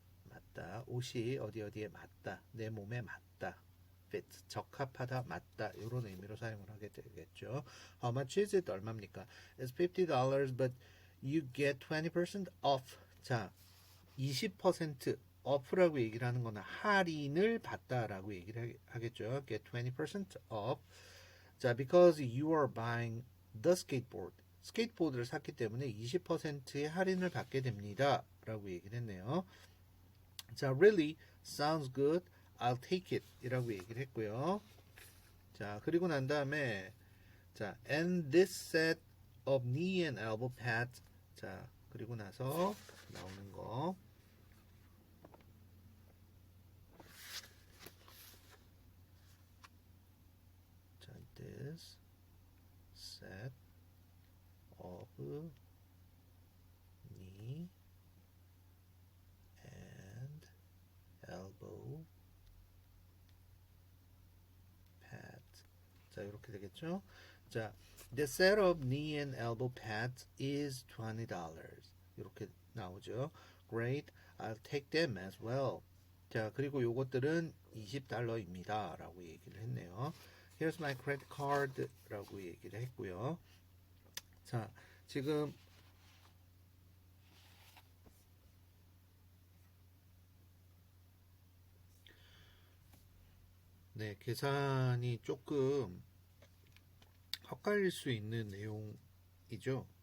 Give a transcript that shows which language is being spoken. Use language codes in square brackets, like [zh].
[ko] 맞다. 옷이 어디에 맞다. 내 몸에 맞다. fit. 적합하다. 맞다. 이런 의미로 사용을 하게 되겠죠. [en] How much is it? [ko] 얼마입니까? [en] It's $50 but you get 20% off. 자, 20% [ko] off라고 얘기를 하는 거는 할인을 받다라고 얘기를 하겠죠. [en] Get 20% off. 자, because you are buying the skateboard. [ko] 스케이트보드를 샀기 때문에 20%의 할인을 받게 됩니다. 라고 얘기를 했네요. 자, [en] really sounds good. I'll take it. [ko] 이라고 얘기를 했고요. 자, 그리고 난 다음에 자, [en] and this set of knee and elbow pads. [ko] 자, 그리고 나서 나오는 거. [en] 자, this set of knee and elbow pads. [ko] 자, 이렇게 되겠죠? [en] 자, the set of knee and elbow pads is $20. [ko] 이렇게 나오죠. [en] Great, I'll take them as well. [ko] 자, 그리고 요것들은 $20입니다. 라고 얘기를 했네요. [en] Here's my credit card. [ko] 라고 얘기를 했고요. 자, 지금 네, 계산이 조금 헷갈릴 수 있는 내용이죠.